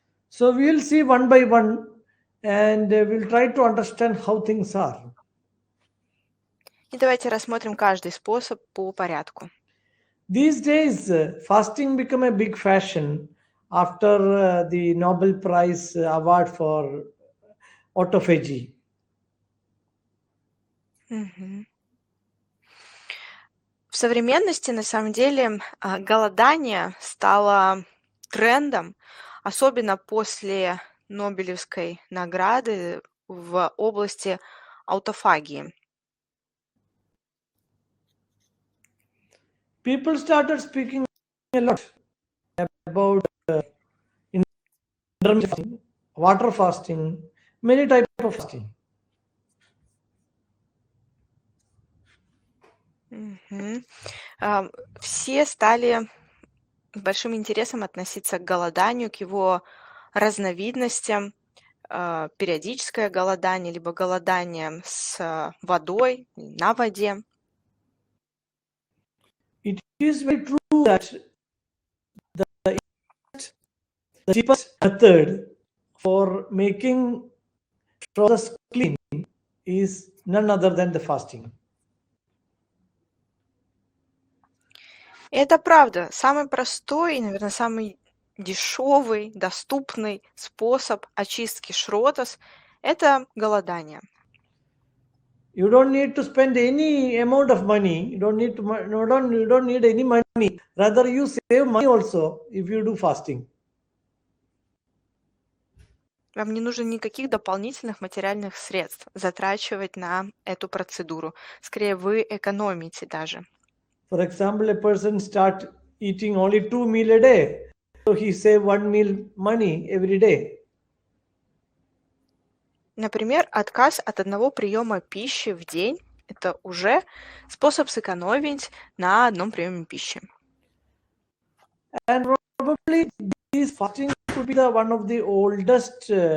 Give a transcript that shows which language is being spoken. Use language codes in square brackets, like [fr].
[en] So we'll see one by one and we'll try to understand how things are. [ru] И давайте рассмотрим каждый способ по порядку. [en] These days, fasting become a big fashion after the Nobel Prize award for autophagy. Мгм. [ru] В современности, на самом деле, голодание стало трендом, особенно после Нобелевской награды в области аутофагии. [en] People started speaking a lot about intermittent fasting, water fasting, many types of fasting. Мгм. [ru] Все стали с большим интересом относиться к голоданию, к его разновидностям, периодическое голодание, либо голодание с водой, на воде. [en] It is very true that the cheapest method for making process clean is none other than the fasting. [ru] И это правда. Самый простой и, наверное, самый дешевый, доступный способ очистки Шротас– это голодание. [en] You don't need to spend any amount of money. You don't need to. You don't need any money. Rather, you save money also if you do fasting. [ru] Вам не нужно никаких дополнительных материальных средств затрачивать на эту процедуру. Скорее, вы экономите даже. [en] For example, a person start eating only 2 meals a day, so he save 1 meal money every day. [ru] Например, отказ от одного приема пищи в день– это уже способ сэкономить на одном приеме пищи. [en] And probably this fasting could be the one of the oldest.